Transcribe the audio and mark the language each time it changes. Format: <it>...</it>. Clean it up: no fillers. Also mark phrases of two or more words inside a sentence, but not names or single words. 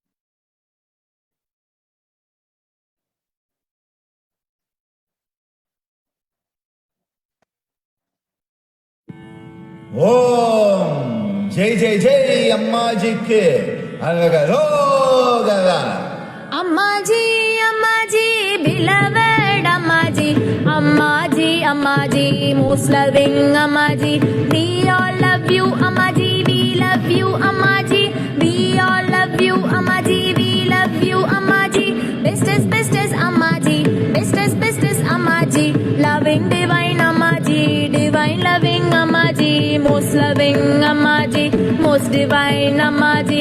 <hi>ॐ जय जय जय अम्माजी के आरागरो</hi> <en>Ammaji, Ammaji, beloved Ammaji, Ammaji, Ammaji, most loving Ammaji. We all love you, Ammaji, we love you, Ammaji. We all love you, Ammaji, we love you, Ammaji. Bestest Ammaji, bestest Ammaji. Loving divine Ammaji, divine loving Ammaji, most loving Ammaji, most divine Ammaji.</en>